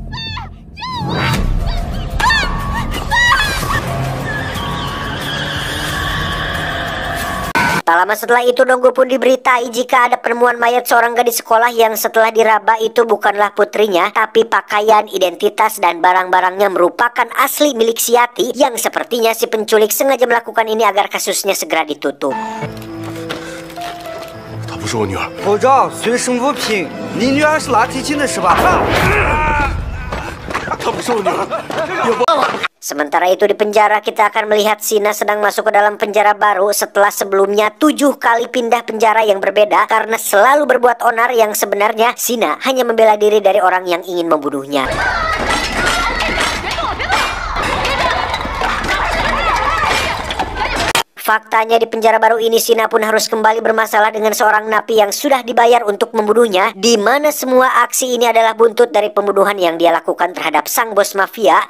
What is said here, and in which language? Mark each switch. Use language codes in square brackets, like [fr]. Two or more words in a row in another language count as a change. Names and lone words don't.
[id] Tak lama setelah itu Donggu pun diberitai jika ada penemuan mayat seorang gadis sekolah yang setelah diraba itu bukanlah putrinya, tapi pakaian, identitas, dan barang-barangnya merupakan asli milik si Yati, yang sepertinya si penculik sengaja melakukan ini agar kasusnya segera ditutup. [zh] 她不是我女儿。口罩随身物品，你女儿是拉提琴的是吧？她不是我女儿。 [id] Sementara itu di penjara kita akan melihat Sina sedang masuk ke dalam penjara baru setelah sebelumnya 7 kali pindah penjara yang berbeda karena selalu berbuat onar, yang sebenarnya Sina hanya membela diri dari orang yang ingin membunuhnya. Faktanya di penjara baru ini Sina pun harus kembali bermasalah dengan seorang napi yang sudah dibayar untuk membunuhnya, di mana semua aksi ini adalah buntut dari pembunuhan yang dia lakukan terhadap sang bos mafia.